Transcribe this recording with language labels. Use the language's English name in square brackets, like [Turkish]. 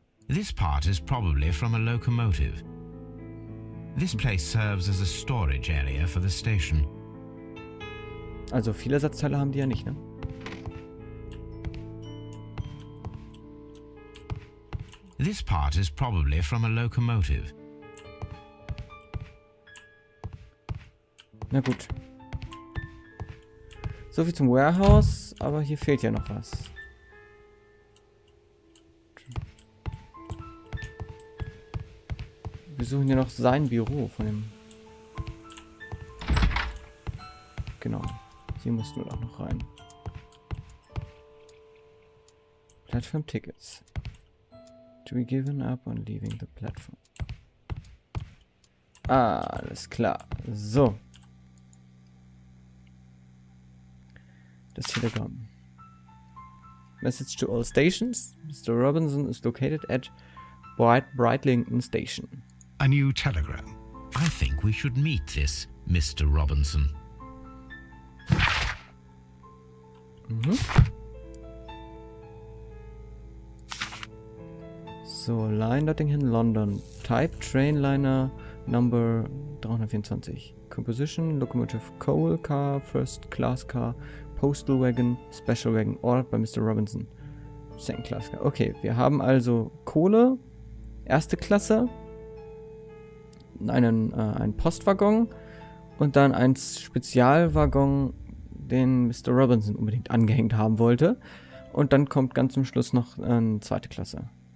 [English] This part is probably from a locomotive. This place serves as a storage area for the station. [German] Also viele Ersatzteile haben die ja nicht, ne? [English] This part is probably from a locomotive. [German] Na gut. So viel zum Warehouse, aber hier fehlt ja noch was. Wir suchen ja noch sein Büro von dem... Genau. Hier mussten wir auch noch rein. [English] Platform Tickets. To be given up on leaving the platform. [German] Alles klar. So. Das Telegramm. [English] Message to all stations. Mr. Robinson is located at Brightlington Station. A new telegram. I think we should meet this Mr. Robinson. So, Line Nottingham, London. Type Trainliner Number 324. Composition, Locomotive Coal Car, First Class Car, Postal Wagon, Special Wagon, ordered by Mr. Robinson. Second Class Car. [German] Okay, wir haben also Kohle, erste Klasse, einen Postwaggon und dann einen Spezialwaggon, den Mr. Robinson unbedingt angehängt haben wollte. Und dann kommt ganz zum Schluss noch eine zweite Klasse.